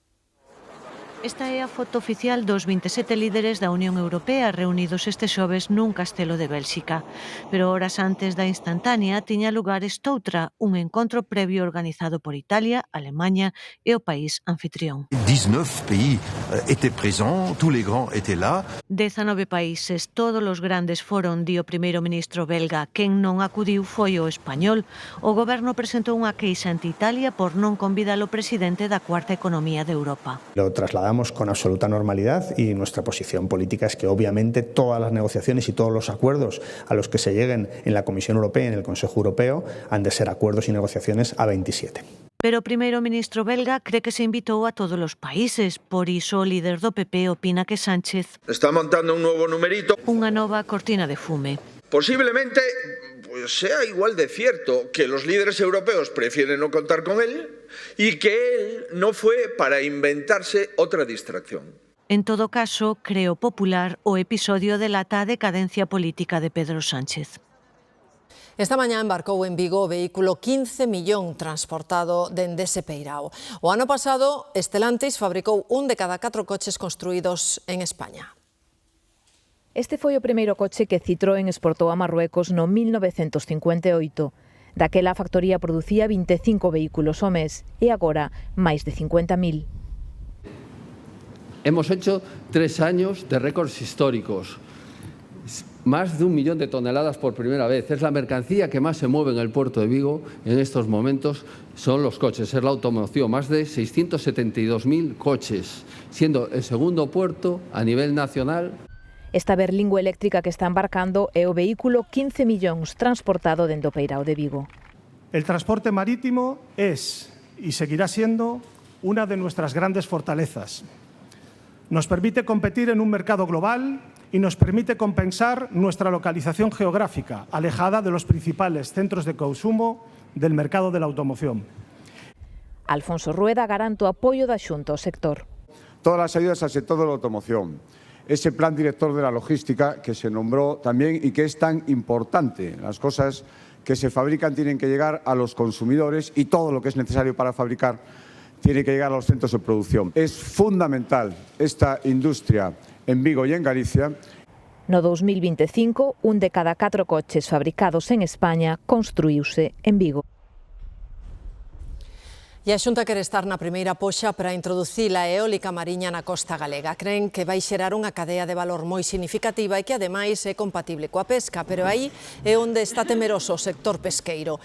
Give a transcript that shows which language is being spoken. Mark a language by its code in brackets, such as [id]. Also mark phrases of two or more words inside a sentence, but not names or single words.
[gl] Esta é a foto oficial dos 27 líderes da Unión Europea reunidos este xoves nun castelo de Bélxica. Pero horas antes da instantánea tiña lugar estoutra, un encontro previo organizado por Italia, Alemaña e o país anfitrión. [fr] 19 pays étaient présents, tous les grands étaient là. [gl] 19 países, todos os grandes foron, di o primeiro ministro belga. Quen non acudiu foi o español. O goberno presentou unha queixa ante Italia por non convidar o presidente da cuarta economía de Europa. [es] Lo trasladamos con absoluta normalidad y nuestra posición política es que obviamente todas las negociaciones y todos los acuerdos a los que se lleguen en la Comisión Europea y en el Consejo Europeo han de ser acuerdos y negociaciones a 27. [gl] Pero o primeiro ministro belga cree que se invitou a todos os países. Por iso o líder do PP opina que Sánchez [es] está montando un nuevo numerito. [gl] Unha nova cortina de fume. [es] Posiblemente sea igual de cierto que los líderes europeos prefieren no contar con él y que él no fue para inventarse otra distracción. [gl] En todo caso, creo popular o episodio delata a decadencia política de Pedro Sánchez. Esta mañá embarcou en Vigo o vehículo 15 millón transportado dende Sepeirao. O ano pasado, Stellantis fabricou un de cada 4 coches construídos en España. Este foi o primeiro coche que Citroën exportou a Marruecos no 1958. Daquela a factoría producía 25 vehículos ao mes e agora máis de 50.000. [es] Hemos hecho 3 años de récords históricos. Más de 1 millón de toneladas por primera vez. Es la mercancía que más se mueve en el puerto de Vigo en estos momentos, son los coches, es la automoción. Más de 672.000 coches, siendo el segundo puerto a nivel nacional. [gl] Esta berlingua eléctrica que está embarcando é o vehículo 15 millóns transportado dende o Peirao de Vigo. [es] El transporte marítimo es y seguirá siendo una de nuestras grandes fortalezas. Nos permite competir en un mercado global y nos permite compensar nuestra localización geográfica, alejada de los principales centros de consumo del mercado de la automoción. [gl] Alfonso Rueda garante o apoio da Xunta ao sector. [es] Todas las ayudas al sector de la automoción. Ese plan director de la logística que se nombró también y que es tan importante. Las cosas que se fabrican tienen que llegar a los consumidores y todo lo que es necesario para fabricar tiene que llegar a los centros de producción. Es fundamental esta industria en Vigo y en Galicia. [gl] No 2025, un de cada 4 coches fabricados en España construíuse en Vigo. E a Xunta quere estar na primeira poxa para introducir a eólica mariña na costa galega. Creen que vai xerar unha cadea de valor moi significativa e que ademais é compatible coa pesca, pero aí é onde está temeroso o sector pesqueiro.